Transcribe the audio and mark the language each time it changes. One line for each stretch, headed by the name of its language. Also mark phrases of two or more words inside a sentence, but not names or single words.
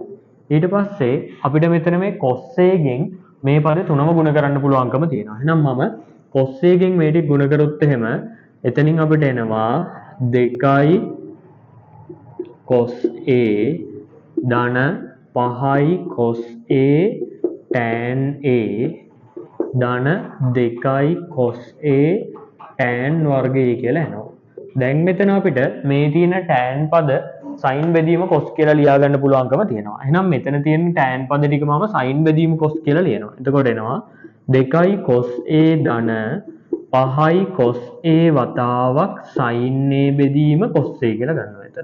Sinhala: ඊට පස්සේ අපිට මෙතන මේ cos a ගෙන් මේ පද තුනම ගුණ කරන්න පුළුවන්කම තියෙනවා. එහෙනම් මම cos a ගෙන් මේ ටික ගුණ කරොත් එහෙම එතනින් අපිට එනවා 2යි cos a ධන 5යි cos a tan a ධන 2යි cos a tan වර්ගය කියලා එනවා. දැන් මෙතන අපිට මේ තියෙන tan පද sin බෙදීම cos කියලා ලියා ගන්න පුළුවන්කම තියෙනවා. එහෙනම් මෙතන තියෙන tan පද ටික මම sin බෙදීම cos කියලා ලියනවා. එතකොට එනවා 2යි cos a ධන 5යි cos a වතාවක් sin a බෙදීම cos a කියලා ගන්නවා එතන.